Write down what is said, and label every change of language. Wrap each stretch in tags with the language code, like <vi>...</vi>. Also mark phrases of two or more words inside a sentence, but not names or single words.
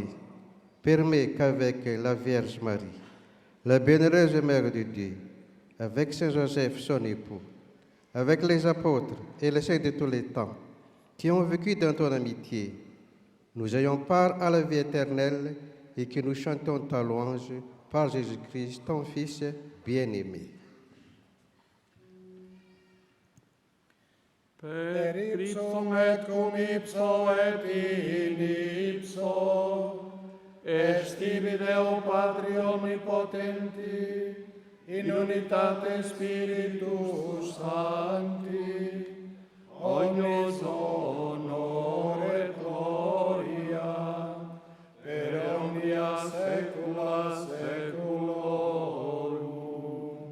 <fr>Permets qu'avec la Vierge Marie, la bienheureuse Mère de Dieu, avec Saint Joseph, son époux, avec les apôtres et les saints de tous les temps, qui ont vécu dans ton amitié, nous ayons part à la vie éternelle et que nous chantons ta louange par Jésus-Christ, ton Fils bien-aimé.</fr> <la>Per ipsum et cum ipso et in ipso, est tibi Deo Patri omnipotenti, in unitate Spiritus Sancti, ognis honor et gloria, per omnia saecula saeculorum.</la>